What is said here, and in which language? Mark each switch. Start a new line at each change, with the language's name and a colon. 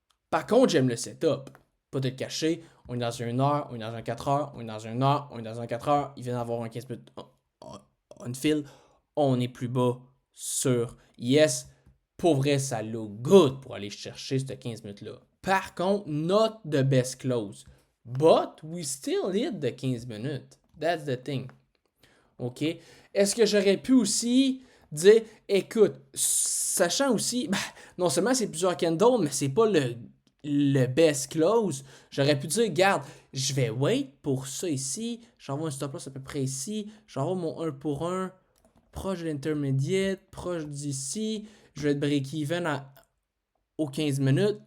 French: Par contre, j'aime le setup. Pas te le cacher. On est dans une heure, on est dans un 4 heures, on est dans une heure, on est dans un 4 heures. Il vient d'avoir un 15 minutes on file. On est plus bas sur yes. Pour vrai, ça
English: look good
French: pour aller chercher ce 15 minutes-là. Par contre,
English: not the best close. But we still hit the 15 minutes. That's the thing. OK?
French: Est-ce que j'aurais pu aussi dire, écoute, sachant aussi, ben, non seulement c'est plusieurs candles, mais c'est pas le best close, j'aurais pu dire, regarde, je vais wait pour ça ici, j'envoie un stop loss à peu près ici, j'envoie mon 1 pour 1, proche de l'intermédiaire, proche d'ici, je vais être break-even aux 15 minutes.